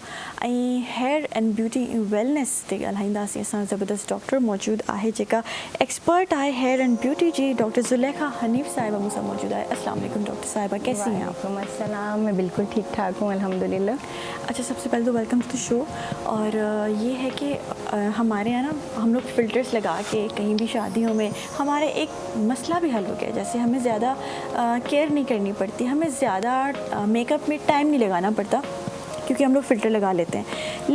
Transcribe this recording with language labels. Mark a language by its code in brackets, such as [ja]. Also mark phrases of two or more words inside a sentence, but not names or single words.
[sd] ऐं [en] hair and beauty wellness [sd] ते ॻाल्हाईंदासीं। असां ज़बरदस्त डॉक्टर मौजूद आहे जेका एक्सपर्ट आहे [en] hair and beauty [sd] जी, डॉक्टर ज़ुलेखा हनीफ साहिबा मूंसां मौजूद आहे। [ar] السلام عليكم [ur] ڈاکٹر صاحبہ، کیسی ہیں آپ? [ar] وعليكم السلام, [ur] میں بالکل ٹھیک ٹھاک ہوں الحمدللہ. اچھا، سب سے پہلے تو [en] welcome to show. [ur] اور یہ ہے کہ ہمارے یہاں نا ہم لوگ فلٹرز لگا کے کہیں بھی شادیوں میں ہمارے ایک مسئلہ بھی حل ہو گیا، جیسے ہمیں زیادہ کیئر نہیں کرنی پڑتی، ہمیں زیادہ میک اپ میں ٹائم نہیں لگانا پڑتا کیونکہ ہم لوگ فلٹر لگا لیتے ہیں.